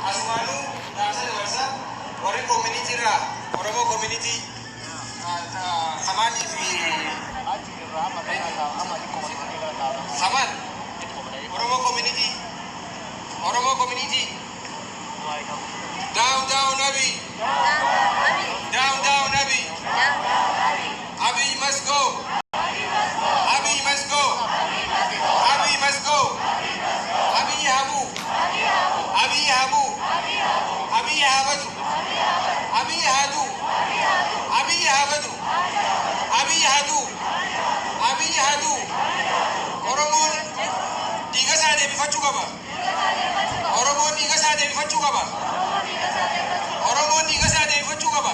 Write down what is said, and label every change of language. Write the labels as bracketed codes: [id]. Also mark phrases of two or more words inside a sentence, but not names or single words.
[om] Asumaanu dhaamsa dabarsa warri community irraa Oromoo community Hamanii fi [en] Haman Oromoo community down Abi down Abi must go Abi must go [om] Abi Habu Abi Habadu Oromoon dhiiga isaa deebifachuu qaba. Oromoon dhiiga isaa deebifachuu qaba. Oromoon dhiiga isaa deebifachuu qaba.